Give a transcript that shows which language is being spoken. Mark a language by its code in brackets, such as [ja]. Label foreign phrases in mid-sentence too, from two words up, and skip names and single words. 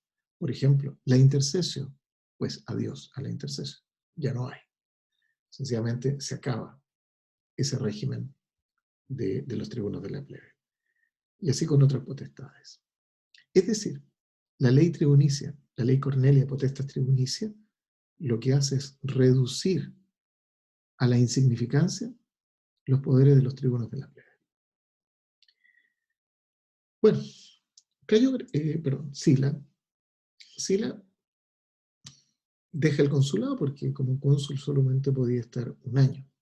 [es] Por ejemplo, la intercesión, pues adiós a la intercesión, ya no hay. Sencillamente se acaba ese régimen de los tribunos de la plebe. Y así con otras potestades. Es decir, la ley tribunicia, la ley Cornelia [la] potestas tribunicia, [es] lo que hace es reducir a la insignificancia los poderes de los tribunos de la plebe. Bueno, Sila deja el consulado porque como cónsul solamente podía estar un año.